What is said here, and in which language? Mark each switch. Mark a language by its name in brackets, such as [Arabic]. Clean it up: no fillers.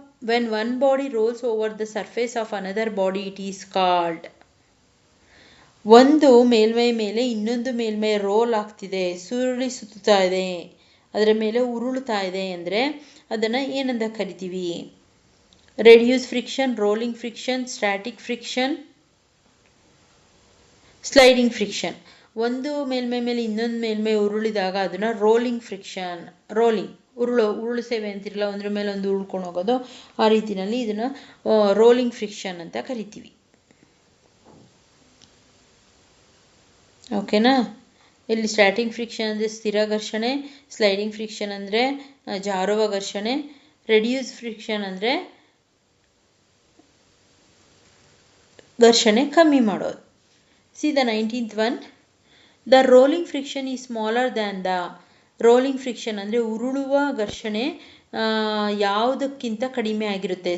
[English] When one body rolls over the surface of another body, it is called. [Kannada] ಒಂದು ಮೇಲ್ಮೈ ಮೇಲೆ ಇನ್ನೊಂದು ಮೇಲ್ಮೈ ರೋಲ್ ಆಗ್ತಿದೆ, ಸುರುಳಿ ಸುತ್ತಾ ಇದೆ, ಅದರ ಮೇಲೆ ಉರುಳುತ್ತಾ ಇದೆ ಅಂದರೆ ಅದನ್ನು ಏನಂತ ಕರಿತೀವಿ? [English] Reduce friction, rolling friction, static friction, sliding friction. [Kannada] ಒಂದು ಮೇಲ್ಮೈ ಮೇಲೆ ಇನ್ನೊಂದು ಮೇಲ್ಮೈ ಉರುಳಿದಾಗ ಅದನ್ನು ರೋಲಿಂಗ್ ಫ್ರಿಕ್ಷನ್, ಉರುಳು ಸೇವೆ ಅಂತಿರಲ್ಲ, ಒಂದ್ರ ಮೇಲೆ ಒಂದು ಉಳ್ಕೊಂಡು ಹೋಗೋದು, ಆ ರೀತಿಯಲ್ಲಿ ಇದನ್ನು ರೋಲಿಂಗ್ ಫ್ರಿಕ್ಷನ್ ಅಂತ ಕರಿತೀವಿ. ಓಕೆನಾ? ಇಲ್ಲಿ ಸ್ಟ್ಯಾಟಿಕ್ ಫ್ರಿಕ್ಷನ್ ಅಂದರೆ ಸ್ಥಿರ ಘರ್ಷಣೆ, ಸ್ಲೈಡಿಂಗ್ ಫ್ರಿಕ್ಷನ್ ಅಂದರೆ ಜಾರುವ ಘರ್ಷಣೆ, ರೆಡ್ಯೂಸ್ ಫ್ರಿಕ್ಷನ್ ಅಂದರೆ ಘರ್ಷಣೆ ಕಮ್ಮಿ ಮಾಡೋದು. [English] See the 19th one. The rolling friction is smaller than the. [Kannada] Rolling friction ಅಂದರೆ ಉರುಳುವ ಘರ್ಷಣೆ ಯಾವುದಕ್ಕಿಂತ ಕಡಿಮೆ ಆಗಿರುತ್ತೆ?